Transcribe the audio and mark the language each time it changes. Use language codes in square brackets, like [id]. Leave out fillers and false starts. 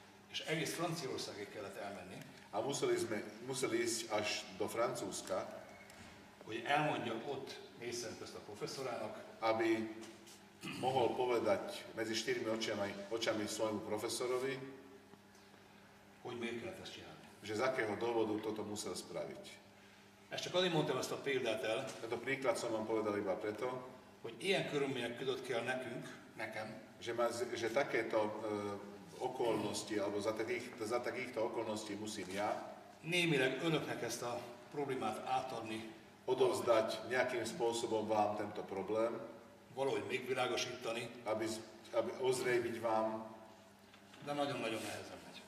[hu] És egész Franciaországig kellett elmenni, [sk] A museli ísť až do Francúzska, [hu] hogy elmondja ott négy szem közt a professzorának, [sk] aby mohol povedať medzi štyrmi očami svojmu profesorovi, [hu] hogy miért kellett ezt csinálni. [sk] že z akého dôvodu toto musel spraviť. [hu] Ezt csak azért mondtam ezt a példát el, [sk] Tento príklad som vám povedal iba preto, [hu] hogy ilyen körülmények között kell nekem, [sk] že takéto okolnosti, alebo za takýchto okolností musím ja [hu] némileg önöknek ezt a problémát átadni, [sk] odovzdať nejakým spôsobom vám tento problém, [hu] valahogy megvilágosítani, [sk] aby ozrejmiť vám, [hu] de nagyon-nagyon nehezen megy.